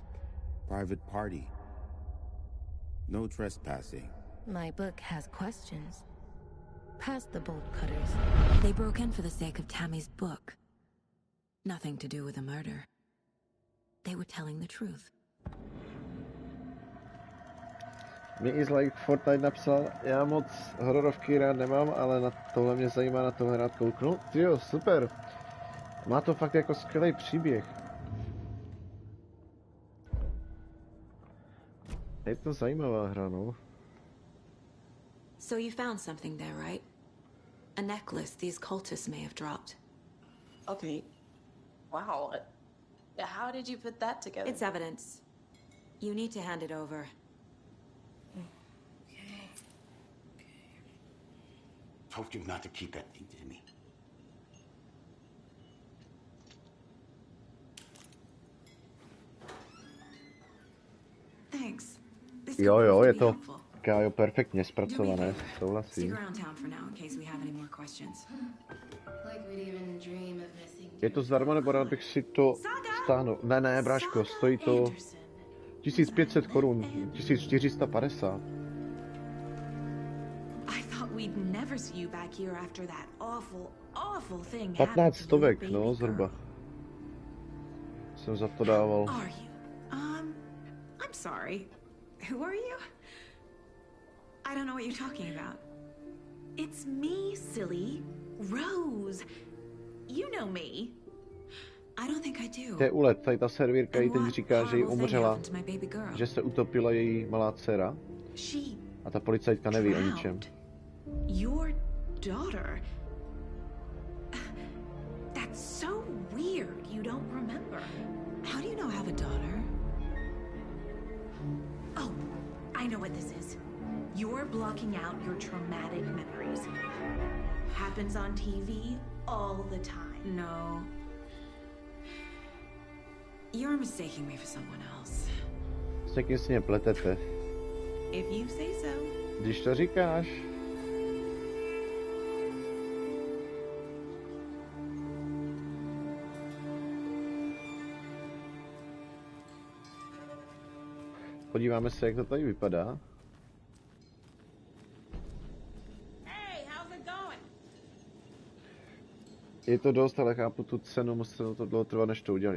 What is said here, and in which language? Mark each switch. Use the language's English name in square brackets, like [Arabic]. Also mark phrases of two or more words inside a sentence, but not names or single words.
[English] Private party. No trespassing. My book has questions. Past the bolt cutters. They broke in for the sake of Tammy's book. Nothing to do with a murder. They were telling the truth. [Czech] Mě i like Fortnite napsal, já moc hororovky rád nemám, ale na tohle mě zajímá na tohle rád kouknout. Tyjo, super. Má to fakt jako skvělý příběh. Je to zajímavá hra, no. [English] So you found something there, right? A necklace these cultists may have dropped. Okay. Wow. How did you put that together? It's evidence. You need to hand it over. told you not to keep that thing to me. Thanks. [Czech] Jo, jo, je to Kájo perfektně zpracované, souhlasím. Je to zdarma, nebo rád bych si to stáhnul? Ne, bráško, stojí to 1500 korun, 1450. [English] I thought we'd never see you back here after that awful thing. [Czech] 15 stovek, no, zhruba. Jsem za to dával. [English] Are you? I'm sorry. Who are you? I don't know what you're talking about. It's me, silly. Rose. You know me. I don't think I do. [Czech] To je úlet, tady ta servírka jí teď říká, že jí umřela, že se utopila její malá dcera. A ta policajtka neví o ničem. [English] Your daughter? That's so weird. You don't remember. How do you know I have a daughter? Oh, I know what this is. You're blocking out your traumatic memories. Happens on TV all the time. No. You're mistaking me for someone else. [Czech] S někým si mě pletete. [English] If you say so. [Czech] Když to říkáš. Podíváme se, jak to tady vypadá. Je to dost, ale chápu tu cenu, muselo to dlouho trvat, než to udělali.